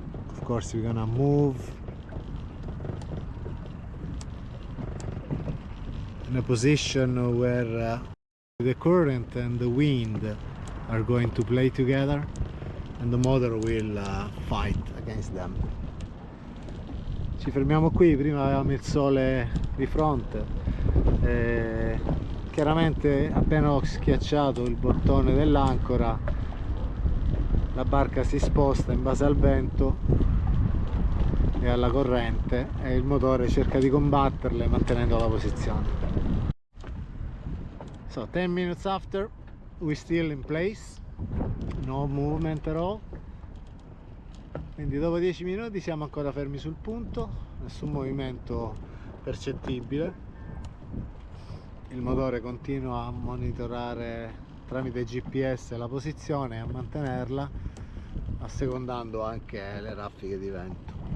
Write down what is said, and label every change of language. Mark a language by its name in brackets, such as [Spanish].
[English] Of course we're gonna move in a position where the current and the wind are going to play together and the motor will fight against them. [Italian] Ci fermiamo qui, prima avevamo il sole di fronte e chiaramente appena ho schiacciato il bottone dell'ancora la barca si sposta in base al vento e alla corrente e il motore cerca di combatterle mantenendo la posizione. [English] So 10 minutes after, we still in place, no movement at all. [Italian] Quindi dopo 10 minuti siamo ancora fermi sul punto, nessun movimento percettibile. Il motore continua a monitorare tramite GPS la posizione e a mantenerla, assecondando anche le raffiche di vento.